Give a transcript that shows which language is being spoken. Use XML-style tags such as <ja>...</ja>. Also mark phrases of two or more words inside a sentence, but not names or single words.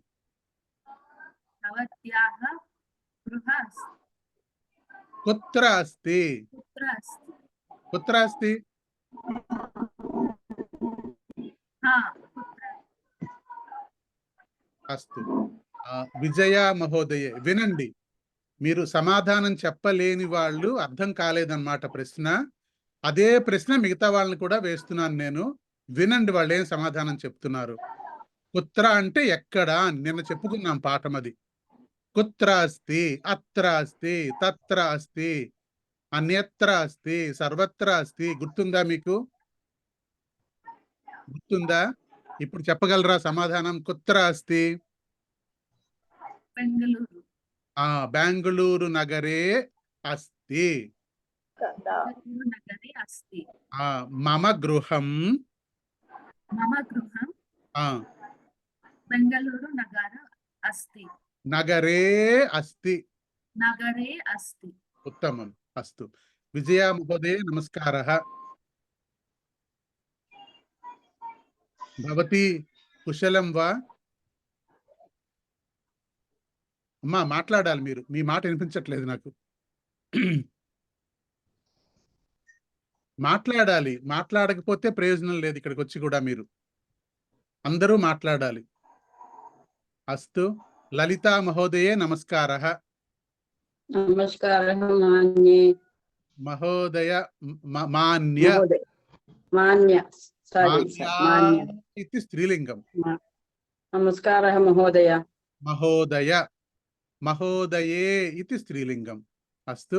<sa>भवत्याः गृहं कुत्र अस्ति? कुत्र अस्ति? अस्तु,</sa> <te>విజయ మహోదయ వినండి. మీరు సమాధానం చెప్పలేని వాళ్ళు, అర్థం కాలేదన్నమాట ప్రశ్న. అదే ప్రశ్న మిగతా వాళ్ళని కూడా వేస్తున్నాను నేను. వినండి వాళ్ళు ఏం సమాధానం చెప్తున్నారు. కుత్ర అంటే ఎక్కడ, నిన్న చెప్పుకున్నాం పాఠం అది.</te> <sa>కుత్ర అస్తి, అత్ర అస్తి, తత్ర అస్తి, అన్యత్ర అస్తి, సర్వత్ర అస్తి.</sa> <te>గుర్తుందా మీకు? గుర్తుందా? ఇప్పుడు చెప్పగలరా సమాధానం?</te> <sa>కుత్ర అస్తి?</sa> <te>బెంగళూరు.</te> <sa>బెంగళూరు నగరే अस्ति नगरे अस्ति मम गृहं मम गृहं बेंगलुरु नगर अस्ति नगरे अस्ति नगरे अस्ति उत्तमम् अस्तु विजया महोदय नमस्कारः भवती कुशलं वा</sa> <te>అమ్మా మాట్లాడాలి మీరు మీ మాట వినిపించట్లేదు నాకు మాట్లాడాలి మాట్లాడకపోతే ప్రయోజనం లేదు ఇక్కడికి వచ్చి కూడా మీరు అందరూ మాట్లాడాలి</te> <sa>అస్తు లలితా మహోదయే నమస్కారः नमस्कारः मान्ये మహోదయ మాన్య महोदय मान्य सारी मान्य इति स्त्रीलिंगम नमस्कारः महोदय महोदय महोदये इति स्त्रीलिंगम अस्तु</sa>